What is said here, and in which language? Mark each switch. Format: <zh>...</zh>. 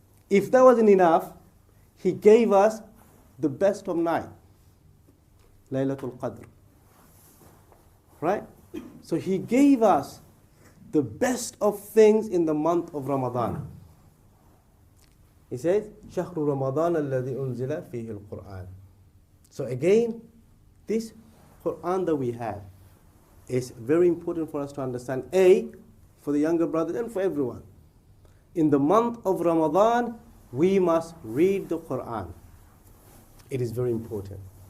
<en>If that wasn't enough, He gave us the best of night, Laylatul Qadr. Right? So He gave us the best of things in the month of Ramadan. He says,</en> <ar>شهر رمضان الذي أنزل فيه القرآن.</ar> <en>So again, this Quran that we have is very important for us to understand. A, for the younger brothers and for everyone. In the month of Ramadan, we must read the Quran. It is very important.</en>